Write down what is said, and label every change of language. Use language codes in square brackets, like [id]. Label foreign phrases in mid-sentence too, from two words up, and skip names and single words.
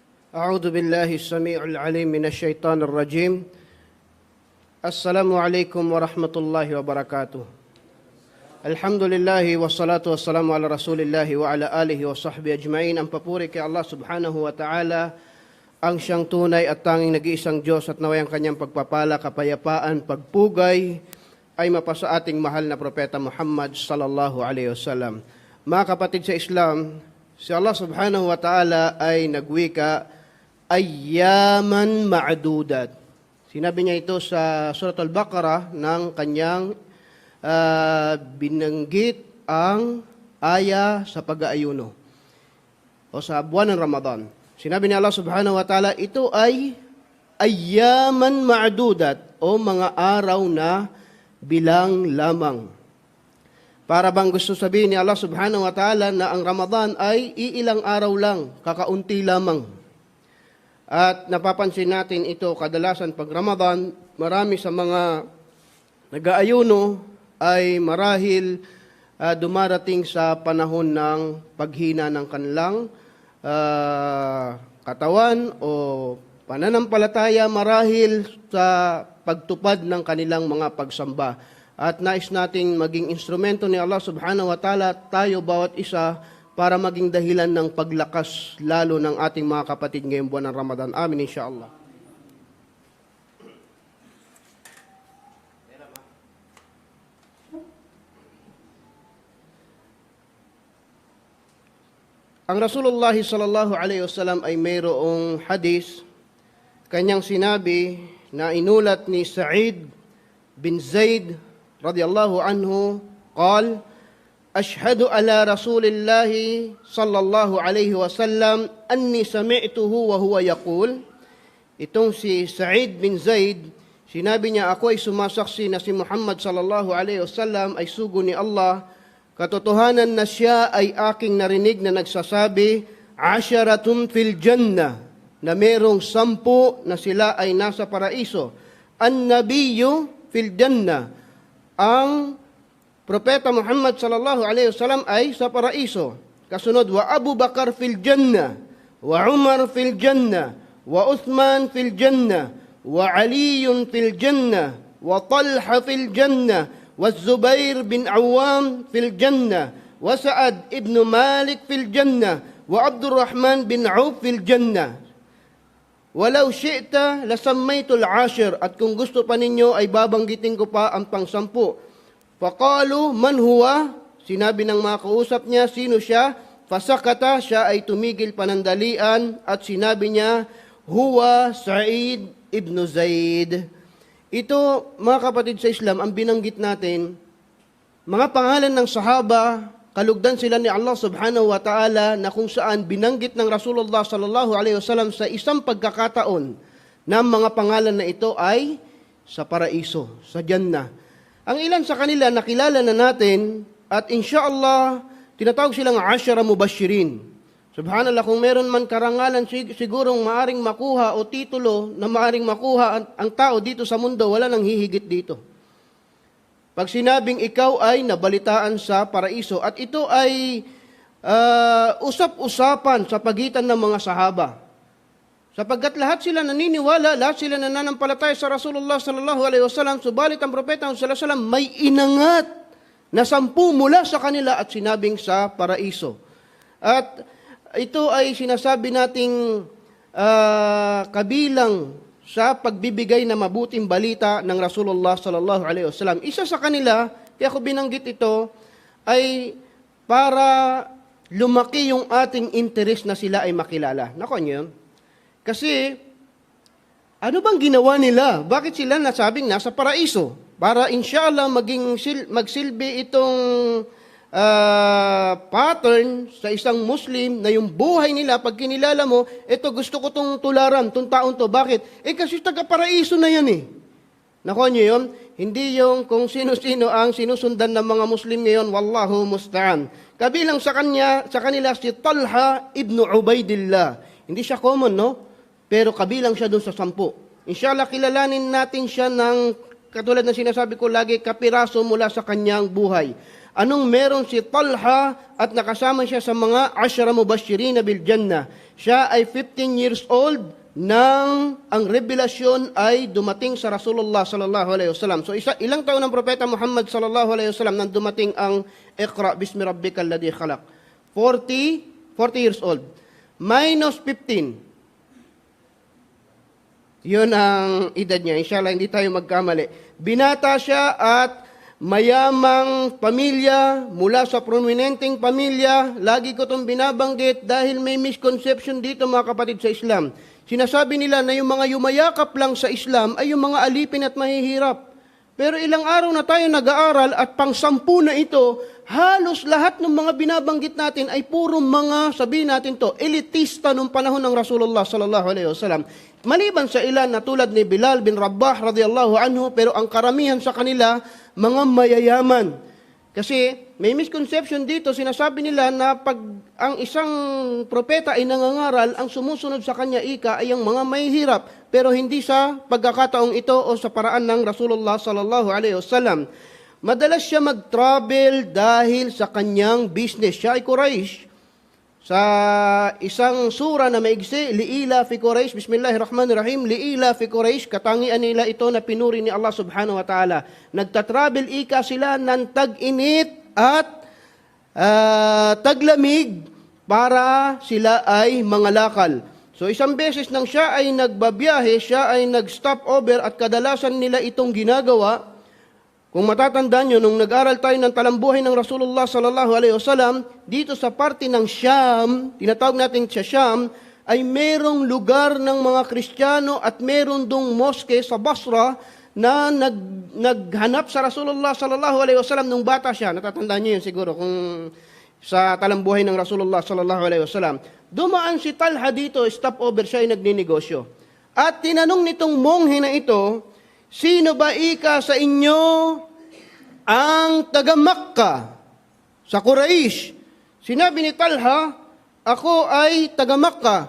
[ar] أعوذ بالله السميع العليم من الشيطان الرجيم. السلام عليكم ورحمة الله وبركاته. الحمد لله والصلاة والسلام على رسول الله وعلى آله وصحبه أجمعين. [tl] Ang papuri kay Allah [ar] سبحانه وتعالى, [tl] ang siyang tunay at tanging nag-iisang Diyos, at naway ang kanyang pagpapala, kapayapaan, pagpugay ay mapasa ating mahal na propeta Muhammad [ar] صلى الله عليه وسلم. [tl] Mga kapatid sa Islam, si Allah [ar] سبحانه وتعالى [tl] ay nagwika, [ar] أياما معدودات. [tl] Sinabi niya ito sa Surat Al-Baqarah ng kanyang binanggit ang aya sa pag-aayuno o sa buwan ng Ramadan. Sinabi ni Allah [ar] سبحانه وتعالى, [tl] ito ay [ar] أياما معدودات [tl] o mga araw na bilang lamang. Para bang gusto sabihin ni Allah [ar] سبحانه وتعالى [tl] na ang Ramadan ay iilang araw lang, kakaunti lamang. At napapansin natin ito kadalasan pag Ramadan, marami sa mga nag-aayuno ay marahil dumarating sa panahon ng paghina ng kanilang katawan o pananampalataya marahil sa pagtupad ng kanilang mga pagsamba. At nais nating maging instrumento ni Allah [ar] سبحانه وتعالى, [tl] tayo bawat isa, para maging dahilan ng paglakas lalo ng ating mga kapatid ngayong buwan ng Ramadan. [ar] آمين إن شاء الله. [tl] Ang Rasulullah [ar] صلى الله عليه وسلم [tl] ay mayroong hadis, kanyang sinabi na inulat ni Sa'id bin Zaid [ar] رضي الله عنه قال, أشهد على رسول الله صلى الله عليه وسلم أني سمعته وهو يقول. [tl] Itong si Sa'id bin Zaid, sinabi niya, ako ay sumasaksi na si Muhammad [ar] صلى الله عليه وسلم [tl] ay sugo ni Allah. Katotohanan na siya ay aking narinig na nagsasabi, [ar] عشرة في الجنة, [tl] na merong 10 na sila ay nasa paraiso. [ar] النبي في الجنة, [tl] ang Propeta Muhammad [ar] صلى الله عليه وسلم [tl] ay sa paraiso. Kasunod, [ar] وأبو بكر في الجنة وعمر في الجنة وعثمان في الجنة وعلي في الجنة وطلحة في الجنة, والزبير بن العوام في الجنة وسعد بن مالك في الجنة وعبد الرحمن بن عوف في الجنة. ولو شئت لسميت العاشر, [tl] at kung gusto pa ninyo ay babanggitin ko pa ang pang-10. [ar] فقالوا من هو? [tl] Sinabi ng mga kausap niya, sino siya? Fasakata, siya ay tumigil panandalian at sinabi niya, [ar] هو سعيد بن زيد. [tl] Ito, mga kapatid sa Islam, ang binanggit natin, mga pangalan ng sahaba, kalugdan sila ni Allah [ar] سبحانه وتعالى, [tl] na kung saan binanggit ng Rasulullah [ar] صلى الله عليه وسلم [tl] sa isang pagkakataon na mga pangalan na ito ay sa paraiso, sa Jannah. Ang ilan sa kanila nakilala na natin at insyaallah tinatawag silang 10 mubashirin. Subhanallah, kung meron man karangalan sigurong maaring makuha o titulo na maaring makuha ang tao dito sa mundo, wala nang hihigit dito. Pag sinabing ikaw ay nabalitaan sa paraiso, at ito ay usap-usapan sa pagitan ng mga sahaba. Sapagkat lahat sila naniniwala, lahat sila nananampalataya sa Rasulullah [ar] صلى الله عليه وسلم, [tl] subalit ang propeta [ar] صلى الله عليه وسلم [tl] may inangat na 10 mula sa kanila at sinabing sa paraiso. At ito ay sinasabi nating kabilang sa pagbibigay na mabuting balita ng Rasulullah [ar] صلى الله عليه وسلم. [tl] Isa sa kanila, kaya ko binanggit ito, ay para lumaki yung ating interest na sila ay makilala. Nako niyo. Kasi, ano bang ginawa nila? Bakit sila nasabing nasa paraiso? Para inshallah magsilbi itong pattern sa isang Muslim na yung buhay nila, pag kinilala mo, ito gusto ko itong tularan, itong taon to. Bakit? Kasi taga-paraiso na yan eh. Nakuha niyo yun? Hindi yung kung sino-sino ang sinusundan ng mga Muslim ngayon, [ar] والله المستعان. [tl] Kabilang sa kanila si Talha ibn Ubaidillah. Hindi siya common, no? Pero kabilang siya doon sa 10. Inshallah, kilalanin natin siya ng, katulad ng sinasabi ko lagi, kapiraso mula sa kanyang buhay. Anong meron si Talha at nakasama siya sa mga 10 [ar] مبشرين بالجنة? [tl] Siya ay [en] 15 years old [tl] nang ang revelasyon ay dumating sa Rasulullah [ar] صلى الله عليه وسلم. [tl] So ilang taon ng propeta Muhammad [ar] صلى الله عليه وسلم [tl] nang dumating ang [ar] اقرأ باسم ربك الذي خلق? [en] 40 years old. Minus 15. [tl] Yun ang edad niya. Inshallah, hindi tayo magkamali. Binata siya at mayamang pamilya, mula sa prominenteng pamilya. Lagi ko itong binabanggit dahil may misconception dito mga kapatid sa Islam. Sinasabi nila na yung mga yumayakap lang sa Islam ay yung mga alipin at mahihirap. Pero ilang araw na tayo nag-aaral at pang-10 na ito, halos lahat ng mga binabanggit natin ay puro mga, sabihin natin to, elitista nung panahon ng Rasulullah [ar] صلى الله عليه وسلم. [tl] Maliban sa ilan na tulad ni Bilal bin Rabah [ar] رضي الله عنه, [tl] pero ang karamihan sa kanila, mga mayayaman. Kasi may misconception dito, sinasabi nila na pag ang isang propeta ay nangangaral, ang sumusunod sa kanya ay ang mga mahihirap, pero hindi sa pagkakataong ito o sa paraan ng Rasulullah [ar] صلى الله عليه وسلم. [tl] Madalas siya mag-travel dahil sa kanyang business. Siya ay Quraysh. Sa isang sura na maigsi, [ar] لإيلاف قريش بسم الله الرحمن الرحيم لإيلاف قريش, [tl] katangian nila ito na pinuri ni Allah [ar] سبحانه وتعالى. [tl] Nagtatravel ika sila ng tag-init at taglamig para sila ay mangalakal. So isang beses nang siya ay nagbabiyahe, siya ay nag-stop over at kadalasan nila itong ginagawa. Kung matatandaan nyo, nung nag-aral tayo ng talambuhay ng Rasulullah [ar] صلى الله عليه وسلم, [tl] dito sa parte ng Sham, tinatawag natin sa Sham, ay merong lugar ng mga Kristiyano at meron dong moske sa Basra na naghanap sa Rasulullah [ar] صلى الله عليه وسلم [tl] nung bata siya. Natatandaan nyo yun siguro kung sa talambuhay ng Rasulullah [ar] صلى الله عليه وسلم. [tl] Dumaan si Talha dito, [en] stop over, [tl] siya ay nagninegosyo. At tinanong nitong monghe na ito, sino ba ika sa inyo ang taga-Makkah sa Quraysh? Sinabi ni Talha, ako ay taga-Makkah.